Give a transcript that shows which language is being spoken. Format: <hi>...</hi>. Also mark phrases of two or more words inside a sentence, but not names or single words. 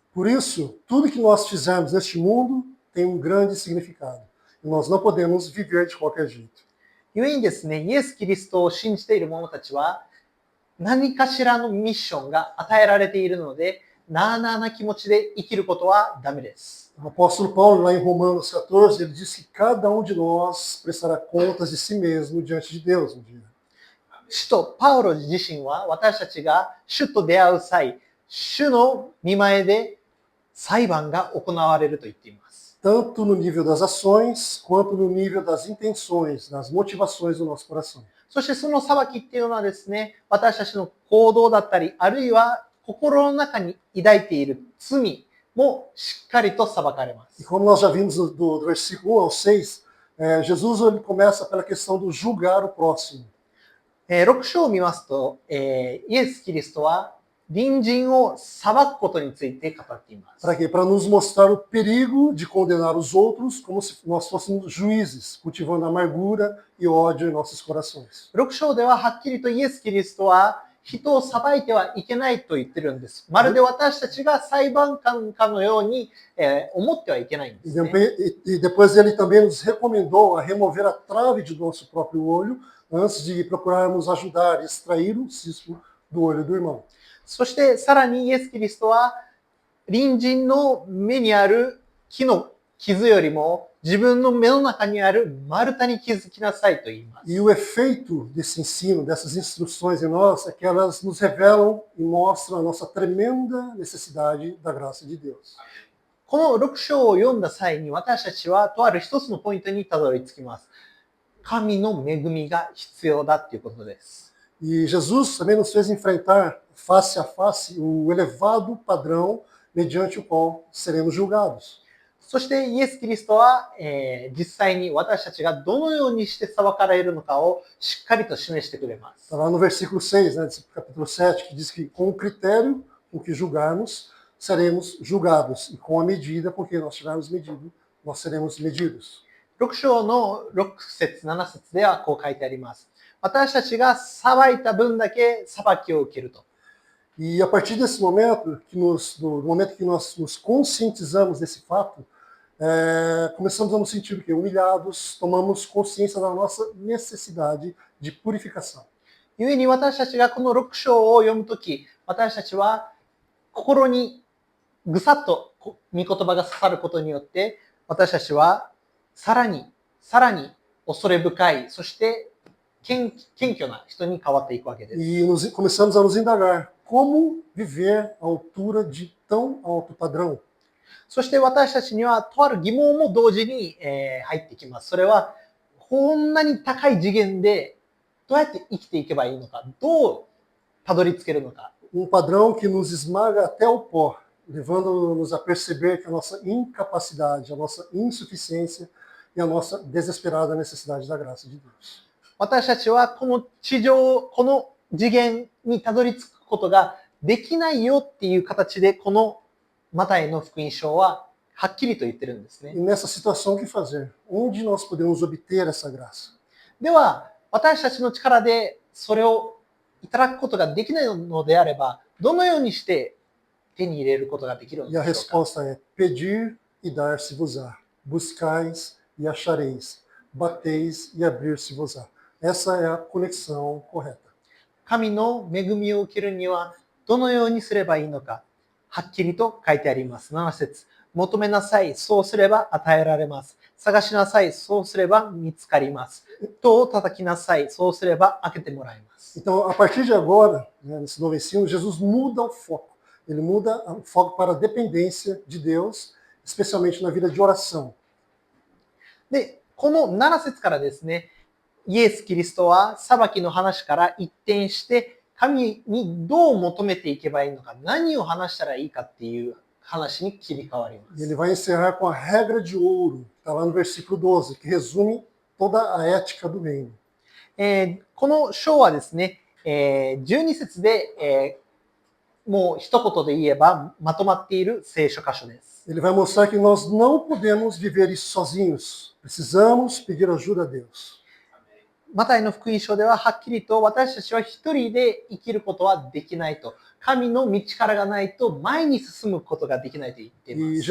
<pt>Por isso, tudo que nós fizermos neste mundo tem um grande significado. E nós não podemos viver de qualquer jeito.</pt> <ja>故にですね、イエス・キリストを信じている者たちは、何かしらのミッションが与えられているので、なあなあな気持ちで生きることはダメです。</ja> <pt>O apóstolo Paulo, lá em Romanos 14, ele diz que cada um de nós prestará contas de si mesmo diante de Deus um dia.</pt> <ja>主とパウロ自身は私たちが主と出会う際、主の御前で裁判が行われると言っています。</ja> <pt>Tanto no nível das ações, quanto no nível das intenções, das motivações do nosso coração.</pt> <ja>そしてその裁きっていうのはですね、私たちの行動だったり、あるいは心の中に抱いている罪もしっかりと裁かれます。</ja> <pt>E como nós já vimos do versículo 1 ao 6, Jesus ele começa pela questão do julgar o próximo.</pt> <ja>6 章を見ますと、イエス・キリストは隣人を裁くことについて語っています。</ja> <pt>Para quê? Para nos mostrar o perigo de condenar os outros como se nós fôssemos juízes, cultivando amargura e ódio em nossos corações.</pt> <ja>6 章でははっきりとイエス・キリストは人を裁いてはいけないと言ってるんです。まるで私たちが裁判官かのように、思ってはいけないんで</ja> <pt>E</pt> <ja>すね。</ja> <pt>depois ele também nos recomendou a remover a trave de nosso próprio olho antes de procurarmos ajudar e extrair o cisco do olho do irmão.</pt> <ja>そしてさらにイエス・キリストは隣人の目にある木の傷よりも自分の目の中にある丸太に気づきなさいと言います。</ja> <pt>E o efeito desse ensino, dessas instruções em nós, é que elas nos revelam e mostram a nossa tremenda necessidade da graça de Deus.</pt> <ja>この6章を読んだ際に私たちはとある一つのポイントにたどり着きます。神の恵みが必要だということです。</ja> <pt>E Jesus também nos fez enfrentar face a face o elevado padrão mediante o qual seremos julgados.</pt> <ja>そしてイエス・キリストは、実際に私たちがどのようにして裁かれるのかをしっかりと示してくれます。</ja> <pt>Está lá no versículo 6, né, desse capítulo 7, que diz que com o critério com que julgarmos, seremos julgados. E com a medida com que nós tivermos medido, nós seremos medidos.</pt> <ja>6 章の6節7節ではこう書いてあります。私たちが裁いた分だけ裁きを受けると。</ja> <pt>E a partir desse momento, do momento que nós nos conscientizamos desse fato, começamos a nos sentir o quê? Humilhados, tomamos consciência da nossa necessidade de purificação.</pt> <ja>故に私たちがこの6章を読むとき、私たちは心にぐさっと御言葉が刺さることによって、私たちはさらに恐れ深い、そして謙虚な人に変わっていくわけです。</ja> <pt>E começamos a nos indagar como viver à altura de tão alto padrão.</pt> <ja>そして私たちにはとある疑問も同時に、入ってきます。それはこんなに高い次元でどうやって生きていけばいいのか、どうたどり着けるのか。</ja> <pt>Padrão que nos esmaga até o pó, levando-nos a perceber que a nossa incapacidade, a nossa insuficiência e a nossa desesperada necessidade da graça de Deus.</pt> <ja>私たちはこの地上、この次元にたどり着くことができないよっていう形で、このマタイの福音書ははっきりと言ってるんですね。</ja> <pt>E nessa situação, o que fazer? Onde nós podemos obter essa graça?</pt> <ja>では、私たちの力でそれをいただくことができないのであれば、どのようにして手に入れることができるの</ja> <pt>E a</pt> <ja>でしょうか。</ja> <pt>resposta é: pedir e dar-se-vos-á, buscais e achareis, bateis e abrir-se-vos-á. Essa é a conexão correta.</pt> <ja>神の恵みを受けるにはどのようにすればいいのか、はっきりと書いてあります。7節。求めなさい、そうすれば与えられます。探しなさい、そうすれば見つかります。戸を叩きなさい、そうすれば開けてもらいます。</ja> <pt>Então, a partir de agora, né, nesse novo ensino, Jesus muda o foco. Ele muda o foco para a dependência de Deus, especialmente na vida de oração.</pt> <ja>で、この7節からですね、イエス・キリストは裁きの話から一転して、神にどう求めていけばいいのか、何を話したらいいかっていう話に切り替わりま</ja> <pt>E</pt> <ja>す。</ja> <pt>ele vai encerrar com a regra de ouro, está lá no versículo 12, que resume toda a ética do reino.</pt> <ja>この章はですね、12節で、もう一言で言えばまとまっている聖書箇所です。</ja> <pt>Ele vai mostrar que nós não podemos viver isso sozinhos. Precisamos pedir ajuda a Deus.</pt> <ja>マタイの福音書でははっきりと私たちは一人で生きることはできないと。神の道からがないと前に進むことができないと言っていま</ja> <pt>E</pt>